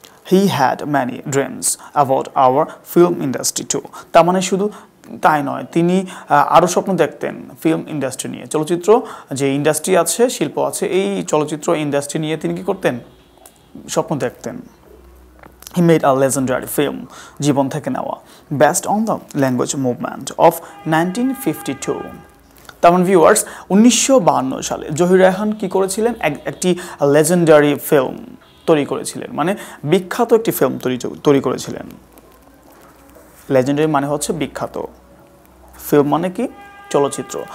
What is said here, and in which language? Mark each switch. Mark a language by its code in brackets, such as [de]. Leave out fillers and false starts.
[en] He had many dreams about our film industry too. [bn] তার মানে শুধু তাই নয়, তিনি আরও স্বপ্ন দেখতেন ফিল্ম ইন্ডাস্ট্রি নিয়ে। চলচ্চিত্র যে ইন্ডাস্ট্রি আছে, শিল্প আছে, এই চলচ্চিত্র ইন্ডাস্ট্রি নিয়ে তিনি কি করতেন? স্বপ্ন দেখতেন। [en] He made a legendary film, জীবন থেকে নেওয়া, based on the language movement of 1952. [bn] তার মানে ভিউয়ার্স, 1952 সালে জহির রায়হান কি করেছিলেন? একটি লেজেন্ডারি ফিল্ম তৈরি করেছিলেন, মানে বিখ্যাত একটি ফিল্ম তৈরি করেছিলেন। লেজেন্ডারি মানে হচ্ছে বিখ্যাত, ফিল্ম মানে কি? চলচ্চিত্র।